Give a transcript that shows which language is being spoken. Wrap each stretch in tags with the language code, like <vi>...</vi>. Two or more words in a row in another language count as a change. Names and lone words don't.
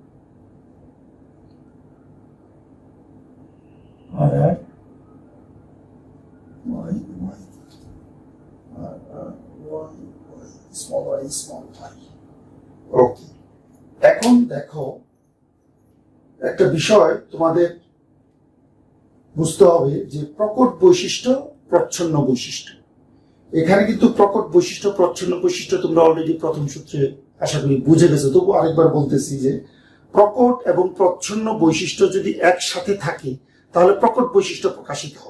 <en>R R Y Y R R Y Y small y small y.</en> <bn>ওকে, এখন দেখো একটা বিষয় তোমাদের বুঝতে হবে যে প্রকট বৈশিষ্ট্য, প্রচ্ছন্ন বৈশিষ্ট্য। এখানে কিন্তু প্রকট বৈশিষ্ট্য, প্রচ্ছন্ন বৈশিষ্ট্য তোমরা অলরেডি প্রথম সূত্রে আশা করি বুঝে গেছো, তবু আরেকবার বলতেছি যে প্রকট এবং প্রচ্ছন্ন বৈশিষ্ট্য যদি একসাথে থাকে তাহলে প্রকট বৈশিষ্ট্য প্রকাশিত হবে।</bn>